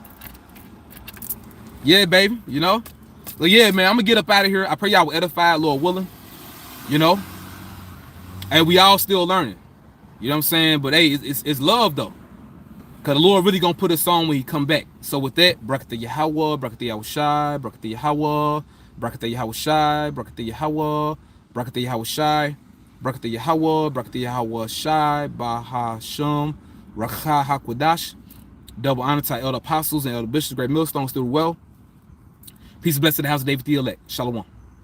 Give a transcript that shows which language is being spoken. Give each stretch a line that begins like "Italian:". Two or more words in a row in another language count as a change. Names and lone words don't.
English: Yeah, baby, you know? But yeah, man, I'm gonna get up out of here. I pray y'all will edify, Lord willing. You know? And we all still learning. You know what I'm saying? But hey, it's love though. Cause the Lord really gonna put us on when he come back. So with that, Barakatah Yahweh, Barakatah Yahweh Shai, Barakatah Yahweh, Barakatah Yahweh Shai, Barakatah Yahweh, Barakatah Yahweh Shai, Barakatah Yahweh, Barakatah Yahweh Shai, Bahasham, Rakha Hakwadash. Double honor to Elder Apostles and Elder Bishops, great millstones, still well. Peace and blessing to the house of David the elect. Shalom.